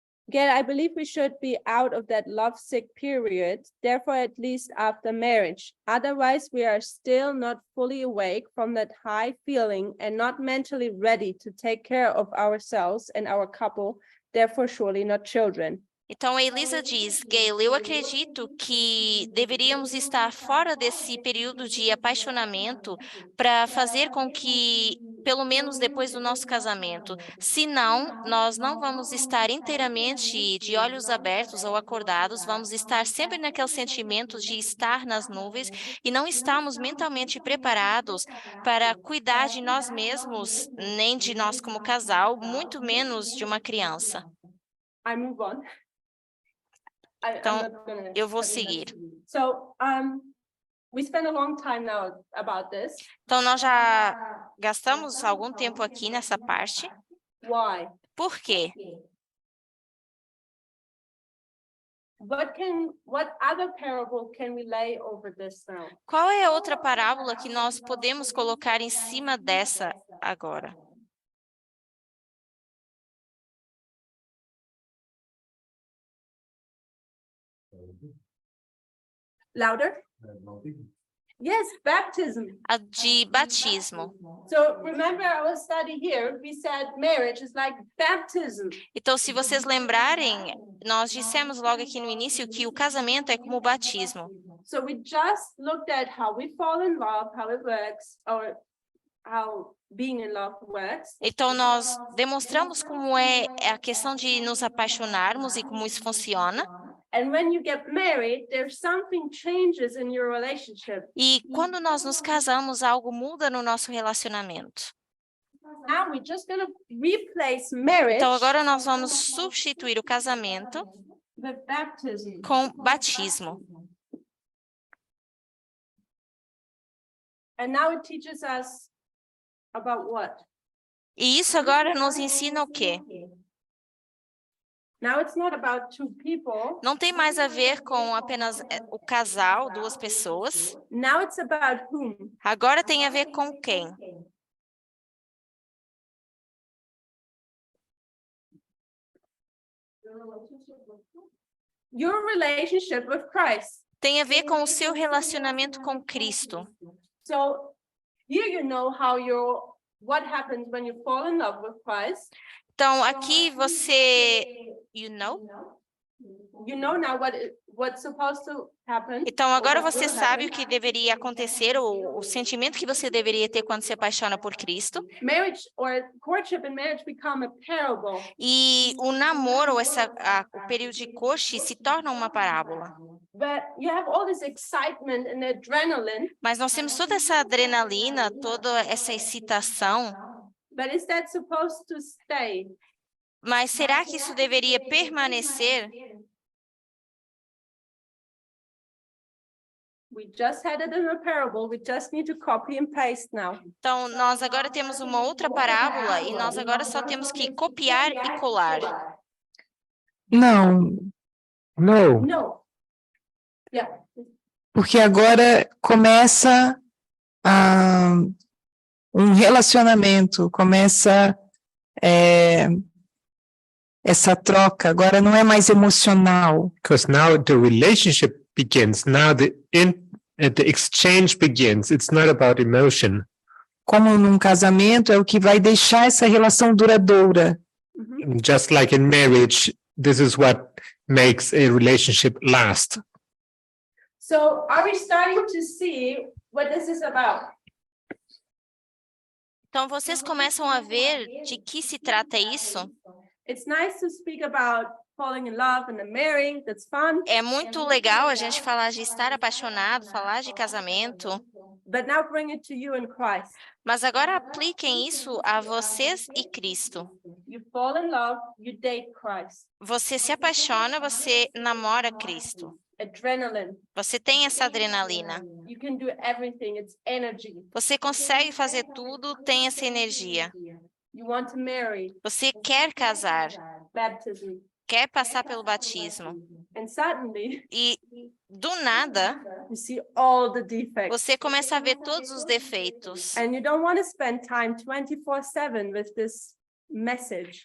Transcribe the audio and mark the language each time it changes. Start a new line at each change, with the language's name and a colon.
English: Gail, I believe we should be out of that lovesick period, therefore at least after marriage. Otherwise, we are still not fully awake from that high feeling and not mentally ready to take care of ourselves and our couple, therefore surely not children.
Portuguese: Então, a Elisa diz, Gail, eu acredito que deveríamos estar fora desse período de apaixonamento para fazer com que, pelo menos depois do nosso casamento, senão nós não vamos estar inteiramente de olhos abertos ou acordados, vamos estar sempre naquele sentimento de estar nas nuvens e não estamos mentalmente preparados para cuidar de nós mesmos, nem de nós como casal, muito menos de uma criança.
English: I move on.
Portuguese: Então, eu vou seguir.
English: So, we spent a long time now about this.
Portuguese: Então, nós já gastamos algum tempo aqui nessa parte.
English: Why?
Portuguese: Por quê?
English: What other parable can we lay over this now?
Portuguese: Qual é a outra parábola que nós podemos colocar em cima dessa agora?
English: Louder? Yes, baptism.
Portuguese: A de batismo.
English: So remember our study here, we said marriage is like baptism.
Portuguese: Então, se vocês lembrarem, nós dissemos logo aqui no início que o casamento é como o batismo.
English: So we just looked at how we fall in love, how it works, or how being in love works.
Portuguese: Então, nós demonstramos como é a questão de nos apaixonarmos e como isso funciona.
English: And when you get married, there's something changes in your relationship.
Portuguese: E quando nós nos casamos, algo muda no nosso relacionamento.
English: Now we're just going to replace marriage
Portuguese: Então, agora nós vamos substituir o casamento
English: with baptism.
Portuguese: com batismo.
English: And now it teaches us about what?
Portuguese: E isso agora nos ensina o quê?
English: Now it's not about two people.
Portuguese: Não tem mais a ver com apenas o casal, duas pessoas.
English: Now it's about whom?
Portuguese: Agora tem a ver com quem?
English: Your relationship with Christ.
Portuguese: Tem a ver com o seu relacionamento com Cristo.
English: So here you know what happens when you fall in love with Christ.
Portuguese: Então, aqui você,
English: you know now what's supposed to happen.
Portuguese: Então, agora você
English: will
Portuguese: sabe o
English: happen.
Portuguese: que deveria acontecer, o sentimento que você deveria ter quando se apaixona por Cristo.
English: Marriage or courtship and marriage become a parable.
Portuguese: E o namoro, o período de coche, se torna uma parábola.
English: But you have all this excitement and adrenaline.
Portuguese: Mas nós temos toda essa adrenalina, toda essa excitação.
English: But is that supposed to stay?
Portuguese: Mas será que isso deveria permanecer?
English: We just had it in a parable. We just need to copy and paste now.
Portuguese: Então, nós agora temos uma outra parábola e nós agora só temos que copiar e colar. Não,
English: No. Yeah.
Portuguese: porque agora começa um relacionamento, começa essa troca, agora não é mais emocional.
English: Because now the relationship begins. Now the exchange begins. It's not about emotion.
Portuguese: Como num casamento é o que vai deixar essa relação duradoura.
English: Just like in marriage, this is what makes a relationship last. So are we starting to see what this is about?
Portuguese: Então, vocês começam a ver de que se trata isso?
English: It's nice to speak about falling in love and then marrying. That's fun.
Portuguese: É muito legal a gente falar de estar apaixonado, falar de casamento,
English: But now bring it to you in Christ.
Portuguese: mas agora apliquem isso a vocês e Cristo.
English: You fall in love, you date Christ.
Portuguese: Você se apaixona, você namora Cristo.
English: Adrenaline.
Portuguese: Você tem essa adrenalina.
English: You can do everything. It's energy.
Portuguese: Você consegue fazer tudo, tem essa energia.
English: You want to marry.
Portuguese: Você quer casar,
English: Baptism.
Portuguese: quer passar pelo batismo.
English: And suddenly,
Portuguese: E, do nada,
English: you see all the defects.
Portuguese: você começa a ver todos os defeitos.
English: And you don't want to spend time 24/7 with this message.